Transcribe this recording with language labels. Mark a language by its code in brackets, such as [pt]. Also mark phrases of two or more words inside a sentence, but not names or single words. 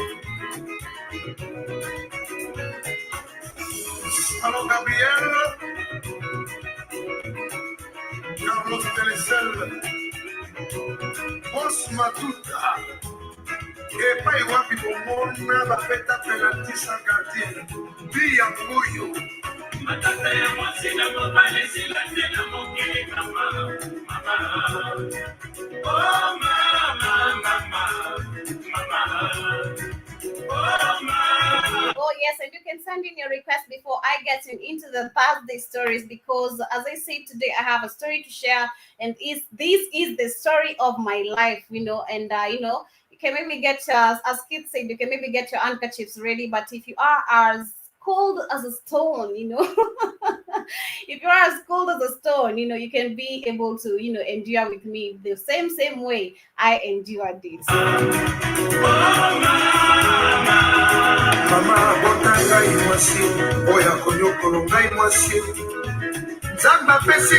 [ln] Alors Gabriel, Carlos Telecel, Boss Matuta, epai wapi bomona bapeta penalti sa gardien, Bia Mbuyo, Matata ya mwasi na mobali silande na mokili mama, mama. Oh mama, mama, mama. Oh mama. [en] Oh yes, and you can send in your request before I get into the Thursday stories, because as I said today, I have a story to share, and is this is the story of my life, and you can maybe get as kids said, you can maybe get your handkerchiefs ready, but if you are as cold as a stone, if you are as cold as a stone, you can be able to, endure with me the same way I endured this. [ln] Mama abota ngai mwasi oyo akonyokolo ngai mwasi nzambe apesi